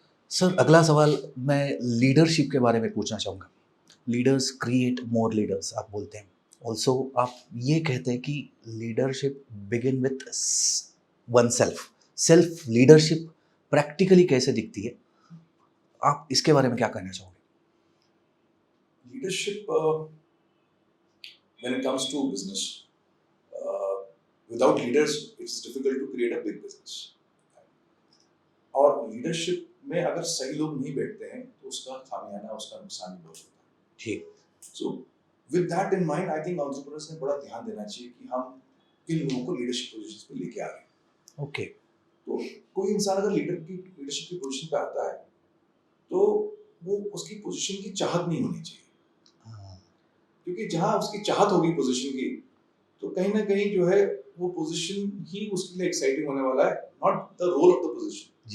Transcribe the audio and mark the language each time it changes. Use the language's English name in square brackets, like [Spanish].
[Hindi] Sir, अगला सवाल मैं लीडरशिप के बारे में पूछना चाहूँगा। [English] leaders create more leaders [Hindi] आप बोलते हैं, ऑल्सो आप ये कहते हैं कि [English] leadership begin with oneself [Hindi] leadership practically कैसे दिखती है, आप इसके बारे में क्या कहना चाहोगे? [English] Leadership, when it comes to business, without leaders, it's difficult to create a big business. [Hindi] और leadership में अगर सही लोग नहीं बैठते हैं तो उसका खामियाना, उसका नुकसान भी बहुत होता है। ठीक। [English] So with that in mind, I think [Hindi] entrepreneurs ने बड़ा ध्यान देना चाहिए कि हम किन लोगों को लीडरशिप पोजीशंस पे लेके आ रहे हैं। [English] Okay. [Hindi] तो कोई इंसान अगर लीडरशिप की पोजीशन पे आता है तो वो उसकी पोजीशन की चाहत नहीं होनी चाहिए, क्योंकि जहां उसकी चाहत होगी पोजीशन की, तो कहीं ना कहीं जो है वो पोजीशन ही उसके लिए एक्साइटिंग होने वाला है, [English] Not the role of the position.